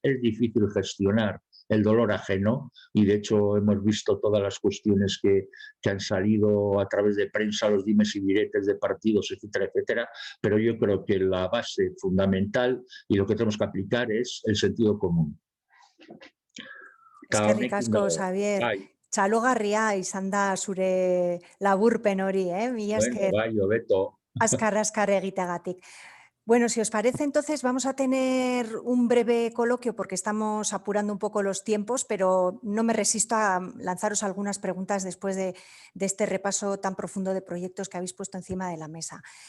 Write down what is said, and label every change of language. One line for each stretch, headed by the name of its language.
Spanish: Es difícil gestionar el dolor ajeno y de hecho hemos visto todas las cuestiones que han salido a través de prensa, los dimes y diretes de partidos, etcétera, etcétera, pero yo creo que la base fundamental y lo que tenemos que aplicar es el sentido común.
Basque: Eskerrik asko, Xavier. Txalogarria izan da zure laburpen hori, mila esker. Bueno, bai, hobeto. Azkar egiteagatik.
Spanish: Bueno, si os parece, entonces vamos a tener un breve coloquio porque estamos apurando un poco los tiempos, pero no me resisto a lanzaros algunas preguntas después de este repaso tan profundo de proyectos que habéis puesto encima de la mesa.